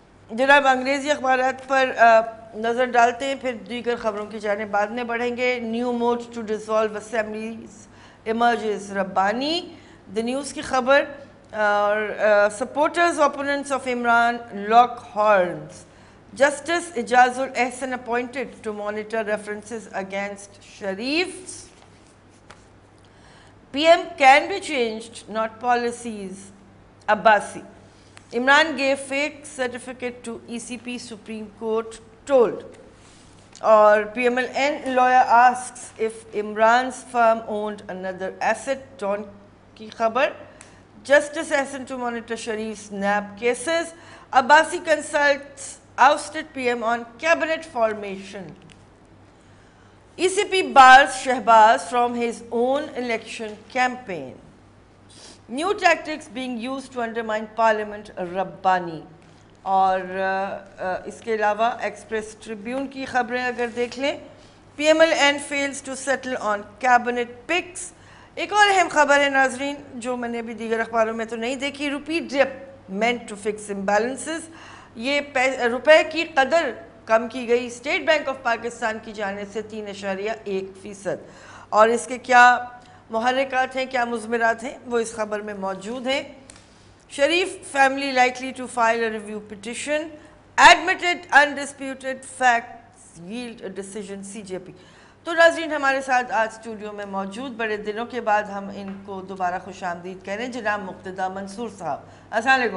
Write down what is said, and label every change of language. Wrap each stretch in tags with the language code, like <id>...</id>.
<ur>جناب انگریزی اخبارات پر نظر ڈالتے ہیں، پھر دیگر خبروں کی جانب بعد میں بڑھیں گے۔</ur> <en>new mode to dissolve assemblies emerges, Rabbani the news</en> <ur>کی خبر۔ اور</ur> <en>Supporters opponents of Imran lock horns. Justice Ijaz ul Ahsan appointed to monitor references against Sharif. PM can be changed, not policies. Abbasi. Imran gave fake certificate to ECP, Supreme Court told. Or PMLN lawyer asks if Imran's firm owned another asset. Dawn</en> <ur>ki khabar.</ur> <en>Justice Ahsan to monitor Sharif's NAB cases. Abbasi consults ousted PM on cabinet formation. ECP bars Shehbaz from his own election campaign. New tactics being used to undermine Parliament, Rabbani.</en> <ur>اور اس کے علاوہ express tribune کی خبریں اگر دیکھ لیں، PMLN fails to settle on cabinet picks. ایک اور اہم خبر ہے ناظرین جو میں نے بھی دیگر اخباروں میں تو نہیں دیکھی،</ur> <en>Rupee dip meant to fix imbalances.</en> <ur>یہ روپے کی قدر کم کی گئی اسٹیٹ بینک آف پاکستان کی جانب سے 3.1%۔ اور اس کے کیا محرکات ہیں، کیا مضمرات ہیں، وہ اس خبر میں موجود ہیں۔</ur> <en>Sharif family likely to file a review petition. Admitted undisputed facts yield a decision CJP.</en> <ur>تو ناظرین ہمارے ساتھ آج اسٹوڈیو میں موجود، بڑے دنوں کے بعد ہم ان کو دوبارہ خوش آمدید کہہ رہے ہیں، جناب مقتدیٰ منصور صاحب۔ السلام علیکم۔</ur>